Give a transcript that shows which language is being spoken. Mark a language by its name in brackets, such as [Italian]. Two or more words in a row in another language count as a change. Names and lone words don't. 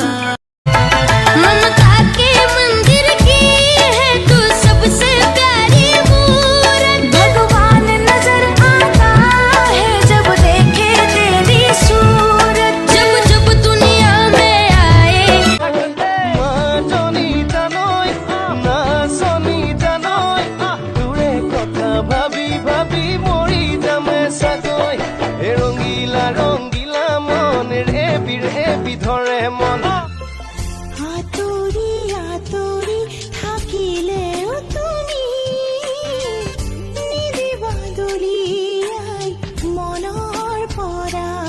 [Hindi] ममता के मंदिर की है तू सबसे प्यारी मूरत भगवान नजर आता है जब देखे तेरी सूरत जब जब दुनिया में आए [Assamese] মাজনী জানই না সনি জানই তোৰে কথা ভাবি ভাবি মৰি যামে সাগৈ এ ৰঙিলা ৰঙিলা মন ৰে বিধৰে মন আতৰি আতৰি থাকিলেও তুমি নিদিবা দলিয়াই মনৰ পৰা